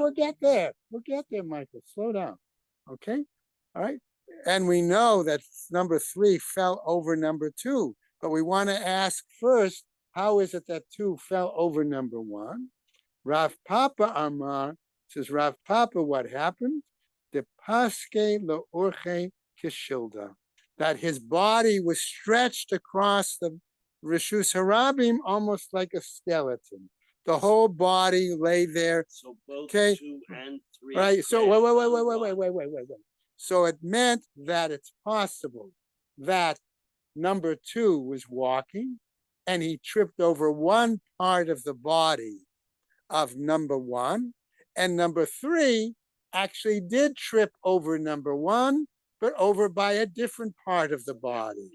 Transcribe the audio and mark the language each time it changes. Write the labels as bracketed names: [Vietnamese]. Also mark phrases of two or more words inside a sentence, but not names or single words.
[English] we'll get there. We'll get there, Michael. Slow down. Okay. All right. And we know that number 3 fell over number 2, but we want to ask first, how is it that 2 fell over number 1? Rav Papa Amar says, Rav Papa, what happened? The paske lo orche kishilda, that his body was stretched across the [Hebrew] Rishus Harabim [English] almost like a skeleton. The whole body lay there. So both Okay. 2 and 3. Right. So crashed wait, on wait. one. So it meant that it's possible that number 2 was walking and he tripped over one part of the body of number 1, and number 3 actually did trip over number 1, but over by a different part of the body.